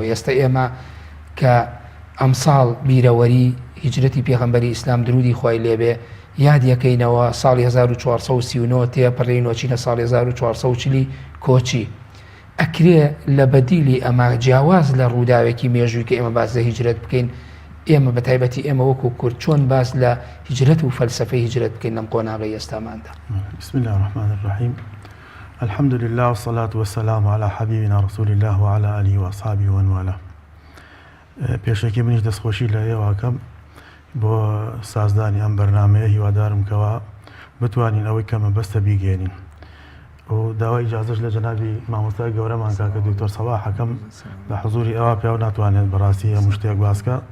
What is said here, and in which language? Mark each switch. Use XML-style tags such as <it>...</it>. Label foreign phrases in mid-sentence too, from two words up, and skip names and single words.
<ckb>ئێستا ئێمە کە ئەمساڵ بیرەوەری هیجرەتی پێغەمبەری ئیسلام درودی خوای لێبێ یادیەکەینەوە، ساڵی 1439 تێپەڕی نۆچینە ساڵی 1440 کۆچی. ئەکرێ لە بەدیلی ئەمە جیاواز لە ڕووداوێکی مێژووی کە ئێمە باس لە هیجرەت بکەین، ئێمە بە تایبەتی ئێمە وەکو کورد چۆن باس لە هیجرەت و فەلسەفەی هیجرەت بکەین لەم قۆناغی ئێستاماندا.</ckb> <ar>بسم الله الرحمن الرحیم. الحمد لله والصلاة والسلام على حبيبنا رسول الله وعلى آله وأصحابه ومن والاه.</ar> <ckb>پێشەکی منیش دەستخۆشی لە ئێوەکەم بۆ سازدانی ئەم بەرنامەیە، هیوادارم کەوا بتوانین ئەوەی کەمە بەستە بیگەێنین و داوای ئیجازەش لە جەنابی مامۆستای گەورەمان کاکە دکتۆر سەباح حەکەم بە حوزوری ئەوە پیا و ناتوانێت بەڕاستی هەموو شتێک باسکە.</ckb>